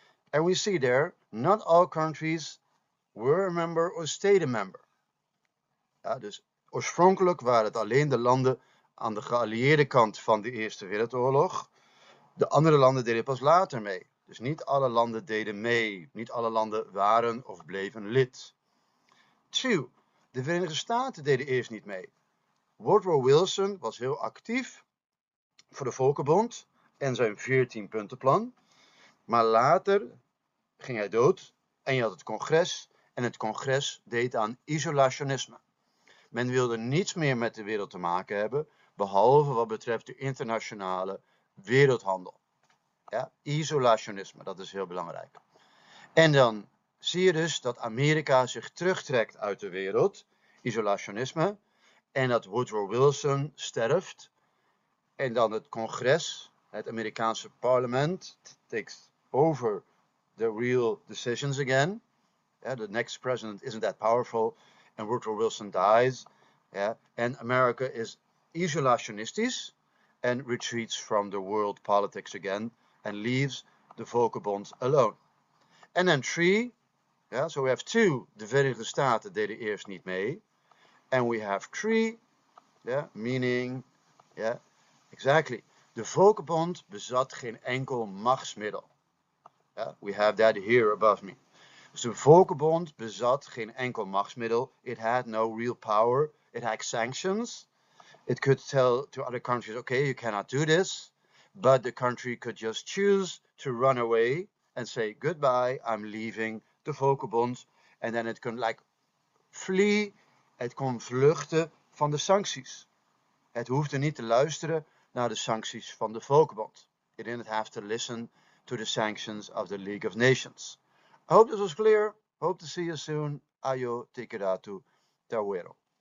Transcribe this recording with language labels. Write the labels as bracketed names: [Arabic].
[English] And we see there, not all countries were a member or stayed a member. [Dutch] Ja, dus oorspronkelijk waren het alleen de landen aan de geallieerde kant van de Eerste Wereldoorlog. De andere landen deden pas later mee. Dus niet alle landen deden mee. Niet alle landen waren of bleven lid. 2. De Verenigde Staten deden eerst niet mee. Woodrow Wilson was heel actief voor de Volkenbond en zijn 14-puntenplan. Maar later ging hij dood en je had het congres. En het congres deed aan isolationisme. Men wilde niets meer met de wereld te maken hebben, behalve wat betreft de internationale wereldhandel. Ja, isolationisme, dat is heel belangrijk. En dan zie je dus dat Amerika zich terugtrekt uit de wereld, isolationisme, en dat Woodrow Wilson sterft. En dan het congres, het Amerikaanse parlement, [English] takes over the real decisions again. The next president isn't that powerful, and Woodrow Wilson dies. And America is isolationistisch and retreats from the world politics again and leaves the Volkenbond alone. And then 3, so we have 2, [Dutch] de Verenigde Staten deden eerst niet mee. [English] And we have 3, meaning, exactly, [Dutch] de Volkenbond bezat geen enkel machtsmiddel. [English] We have that here above me. [Dutch] Dus de Volkenbond bezat geen enkel machtsmiddel. [English] It had no real power. It had sanctions. It could tell to other countries, okay, you cannot do this. But the country could just choose to run away and say, goodbye, I'm leaving the Volkenbond. And then it can flee. [Dutch] Het kon vluchten van de sancties. Het hoefde niet te luisteren naar de sancties van de Volkenbond. [English] It didn't have to listen to the sanctions of the League of Nations. I hope this was clear. Hope to see you soon. Ayo tekeratu tawero.